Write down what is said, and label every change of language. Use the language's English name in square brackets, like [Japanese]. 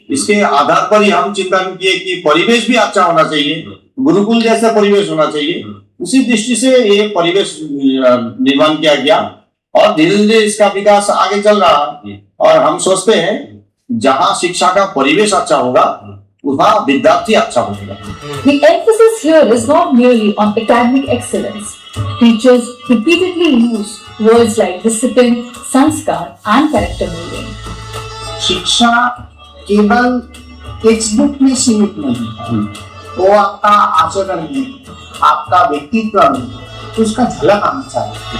[Hindi] इसके आधार पर ही हम चिंतन किए कि परिवेश भी अच्छा होना चाहिए, गुरुकुल जैसा परिवेश होना चाहिए। उसी दृष्टि से ये परिवेश निर्माण किया गया और धीरे धीरे इसका विकास आगे चल रहा। और हम सोचते हैं जहाँ शिक्षा का परिवेश अच्छा होगा वहाँ विद्यार्थी अच्छा होगा। [English] The emphasis here is not merely on academic excellence. Teachers repeatedly use words like discipline, sanskar, and character building. [Hindi] शिक्षा केवल टेक्स्ट बुक में सीमित नहीं है, वो आपका आचरण में, आपका व्यक्तित्व में, तो उसका झलक आना चाहिए।